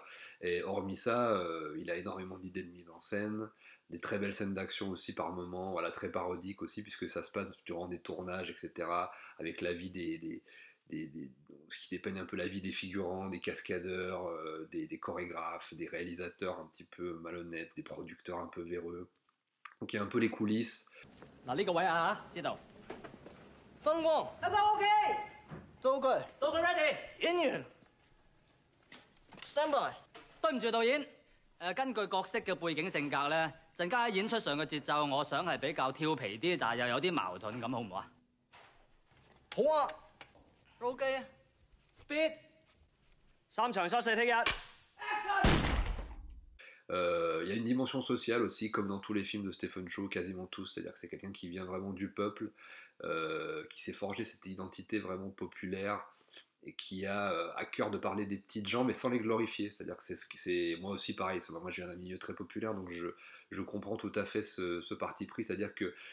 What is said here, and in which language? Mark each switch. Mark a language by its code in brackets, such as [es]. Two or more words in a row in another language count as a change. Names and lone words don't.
[fr] Et hormis ça, il a énormément d'idées de mise en scène, des très belles scènes d'action aussi par moments, voilà, très parodiques aussi, puisque ça se passe durant des tournages, etc., avec la vie ce qui dépeigne un peu la vie des figurants, des cascadeurs, des chorégraphes, des réalisateurs un petit peu malhonnêtes, des producteurs un peu véreux. Donc il y a un peu les coulisses. [yue] 嗱呢個位啊嚇，知道。燈光燈光 OK，道具道具 ready。演員 [en] stand by。 [yue] 對唔住導演，根據角色嘅背景性格咧，陣間喺演出上嘅節奏，我想係比較調皮啲，但係又有啲矛盾咁，好唔好啊？好啊 ，OK。Speed。 3場 shot 4 take 1。 [fr] Il y a une dimension sociale aussi, comme dans tous les films de Stephen Chow, quasiment tous, c'est-à-dire que c'est quelqu'un qui vient vraiment du peuple, qui s'est forgé cette identité vraiment populaire et qui a à cœur de parler des petites gens mais sans les glorifier, c'est-à-dire que c'est moi aussi pareil, moi je viens d'un milieu très populaire donc je comprends tout à fait ce parti pris, c'est-à-dire que